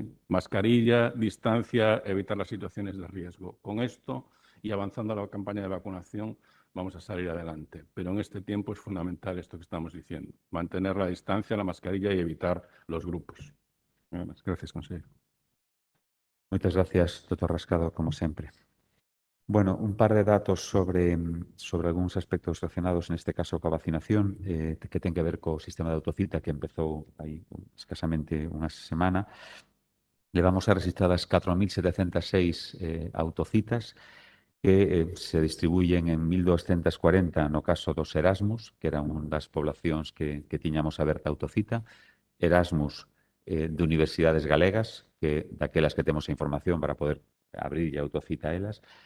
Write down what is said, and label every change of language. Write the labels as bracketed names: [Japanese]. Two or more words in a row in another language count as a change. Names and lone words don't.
[Spanish] Mascarilla, distancia, evitar las situaciones de riesgo. Con esto y avanzando a la campaña de vacunación vamos a salir adelante. Pero en este tiempo es fundamental esto que estamos diciendo, mantener la distancia, la mascarilla y evitar los grupos. Gracias, consejero. [Galician] Moitas gracias, doctor Rascado, como sempre. Bueno, un par de datos sobre algúns aspectos relacionados, neste caso, coa vacinación, que ten que ver co sistema de autocita que empezou aí escasamente unha semana. Levamos registradas 4.706 autocitas que se distribuyen en 1.240 no caso dos Erasmus, que era unha das poblacións que tiñamos aberta autocita, Erasmus de universidades galegas, que daquelas que temos a información para poder abrir a autocita a elas,